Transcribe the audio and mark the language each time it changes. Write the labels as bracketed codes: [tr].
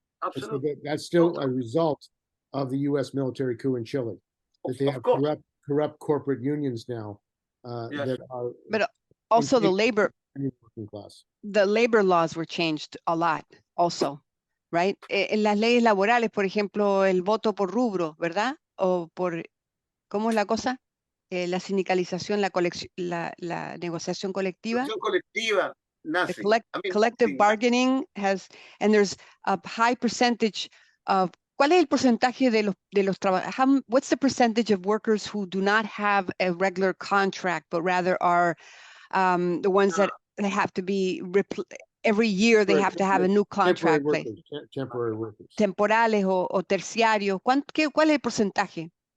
[en] Absolutely. That's still a result of the U.S. military coup in Chile. That they have corrupt corporate unions now that are. But also the labor working class. The labor laws were changed a lot also, right? [es] En las leyes laborales, por ejemplo, el voto por rubro, ¿verdad? O por, ¿cómo es la cosa? La sindicalización, la negociación colectiva. [en] The collective bargaining and there's a high percentage of, [es] ¿cuál es el porcentaje de los trabajadores? [en] What's the percentage of workers who do not have a regular contract, but rather are the ones that they have to be every year they have to have a new contract? Temporary workers. [es] Temporales o terciarios. ¿Cuál es el porcentaje?